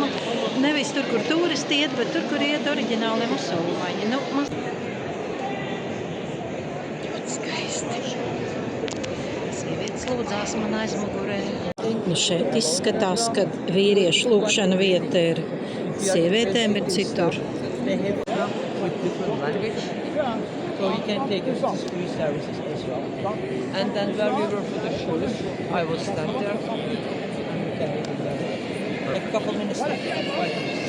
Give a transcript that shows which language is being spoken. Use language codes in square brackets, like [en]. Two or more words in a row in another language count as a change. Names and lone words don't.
[lv] Nevis tur, kur turisti iet, bet tur, kur iet oriģināli musulmaņi. Nu, ļoti skaisti. Sievietes lūdzās man aizmugurē. Nu, šeit izskatās, ka vīriešu lūkšana vieta ir. Sievietēm ir citur. [en] So you can take us to free services as well. And then where we were for the shoes, I will stand there. And we can make it there. A couple minutes later.